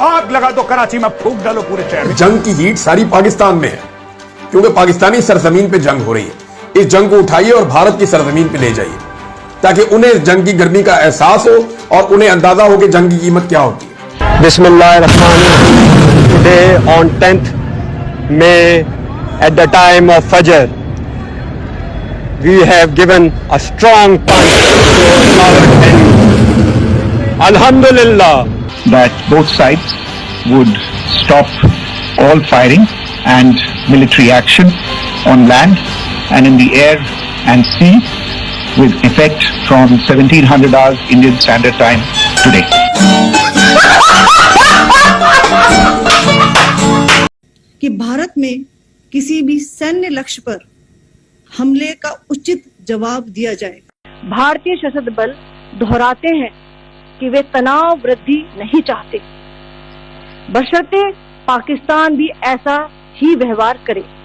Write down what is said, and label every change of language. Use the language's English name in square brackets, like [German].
[Hindi] आग लगा दो कराची में, फूंक डालो पूरे शहर में। जंग की हीट सारी पाकिस्तान में है, क्योंकि पाकिस्तानी सरजमीन पे जंग हो रही है। इस जंग को उठाइए और भारत की सरजमीन पे ले जाइए, ताकि उन्हें जंग की गर्मी का एहसास हो और उन्हें अंदाजा हो कि जंग की कीमत क्या होती है। [Arabic] बिस्मिल्लाहिर्रहमानिर्रहीम। [English] Today on 10th May, at the time of Fajr, we have given a strong punch to our enemy. [Arabic] Alhamdulillah, [English] that both sides would stop all firing and military action on land and in the air and sea with effect from 1700 hours Indian Standard Time today. [Hindi] कि भारत में किसी भी सैन्य लक्ष्य पर हमले का उचित जवाब दिया जाए। भारतीय सशस्त्र बल दोहराते हैं कि वे तनाव वृद्धि नहीं चाहते, बशर्ते पाकिस्तान भी ऐसा ही व्यवहार करे।